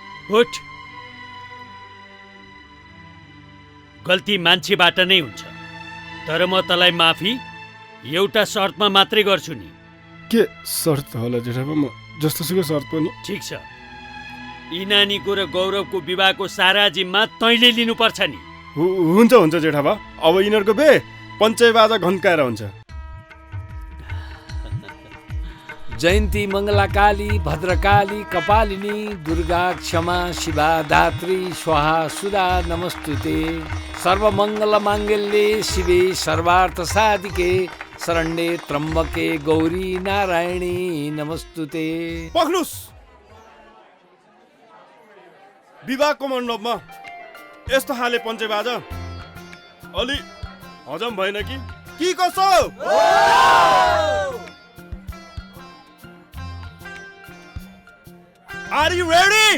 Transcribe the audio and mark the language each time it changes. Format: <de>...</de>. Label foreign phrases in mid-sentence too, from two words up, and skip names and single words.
<ne>उठ, गल्ती मान्छेबाट नै हुन्छ, तर म तँलाई माफी एउटा शर्तमा मात्रै गर्छु नि। के शर्त होला जेठाबा? म जस्तोसुकै शर्त पनि। ठिक छ, यी नानीको र गौरवको विवाहको सारा जिम्मा तैँले लिनुपर्छ नि। हुन्छ हुन्छ जेठाबा, अब यिनीहरूको बे पञ्चय बाजा घन्काएर हुन्छ।</ne> <sa>जयन्ती मङ्गलाकाली भद्रकाली कपालिनी दुर्गा क्षमा शिवा धात्री स्वाहा सुधा नमस्तुते सर्वमङ्गलमाङ्गल्ये शिवे सर्वार्थसाधिके शरण्ये त्र्यम्बके गौरी नारायणी नमस्तुते।</sa> <ne>पख्नुस्, विवाहको मण्डपमा यस्तो खाले पञ्चय बाजा अलि हजम भएन कि कसो?</ne> <en>Are you ready?</en>